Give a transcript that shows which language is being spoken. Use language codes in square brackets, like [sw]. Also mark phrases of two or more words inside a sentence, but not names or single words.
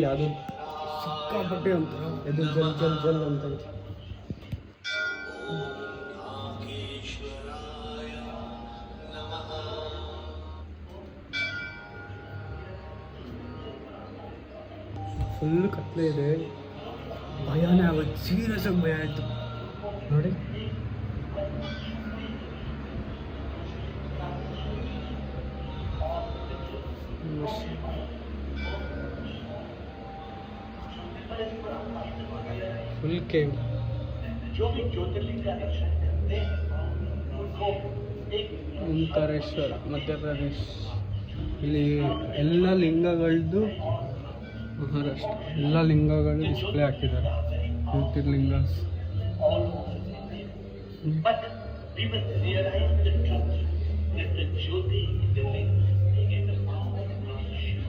[kn] ಅದು ಸಿಕ್ಕಾಪಟ್ಟೆ ಅಂತ ಇದು ಜಲ್ ಜಲ್ ಜಲ್ ಅಂತ ಫುಲ್ ಕತ್ಲೆ ಇದೆ. ಭಯನೇ ಆಗುತ್ತೆ, ಸೀರಿಯಸ್ ಆಗಿ ಭಯ ಆಯಿತು ನೋಡಿ. [en] full cave [hi] जो भी ज्योतिर्लिंग का दर्शन करते हैं उनको एक [kn] ಓಂಕಾರೇಶ್ವರ ಮಧ್ಯ ಪ್ರದೇಶ್. ಇಲ್ಲಿ ಎಲ್ಲ ಲಿಂಗಗಳದ್ದು ಮಹಾರಾಷ್ಟ್ರ ಎಲ್ಲ ಲಿಂಗಗಳು ಡಿಸ್ಪ್ಲೇ ಹಾಕಿದ್ದಾರೆ. ಜ್ಯೋತಿರ್ಲಿಂಗಾಸ್. [en] but we must realize the truth that the Jyoti in the link is the power of Shiva.